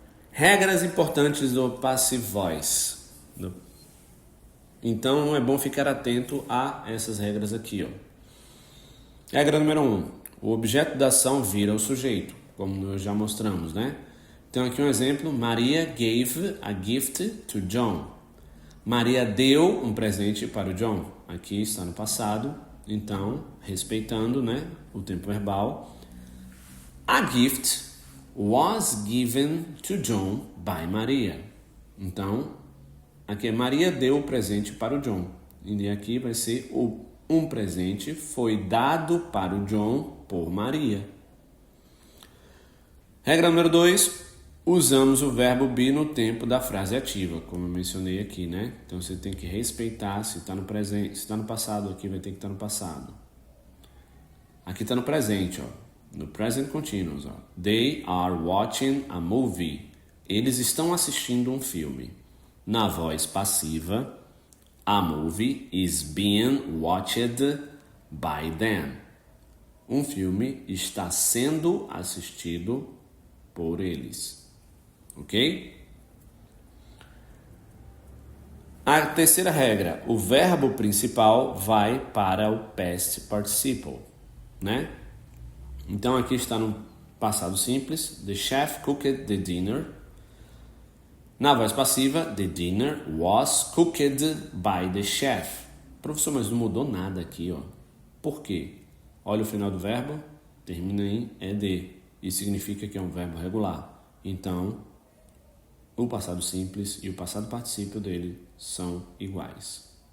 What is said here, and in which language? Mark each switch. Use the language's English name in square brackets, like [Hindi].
[Portuguese] Regras importantes do passive voice. Então é bom ficar atento a essas regras aqui, ó. Regra número 1. O objeto da ação vira o sujeito, como nós já mostramos, né? Então aqui um exemplo. [English] Maria gave a gift to John. [Portuguese] Maria deu um presente para o John. Aqui está no passado. Então, respeitando, né, o tempo verbal. [English] A gift was given to John by Maria. [Portuguese] Então, aqui Maria deu o presente para o John. E aqui vai ser um presente foi dado para o John por Maria. Regra número 2. Usamos o verbo be no tempo da frase ativa, como eu mencionei aqui, né? Então você tem que respeitar se está no presente, se está no passado aqui vai ter que estar no passado. Aqui está no presente, ó. [English] No present continuous, ó. They are watching a movie. [Portuguese] Eles estão assistindo um filme. Na voz passiva, [English] a movie is being watched by them. [Portuguese] Um filme está sendo assistido por eles. Ok? A terceira regra, o verbo principal vai para o past participle, né? Então aqui está no passado simples, [English] the chef cooked the dinner. [Portuguese] Na voz passiva, [English] the dinner was cooked by the chef. [Portuguese] Professor, mas não mudou nada aqui, ó. Por quê? Olha o final do verbo, termina em ed. Isso significa que é um verbo regular. Então, o passado simples e o passado particípio dele são iguais.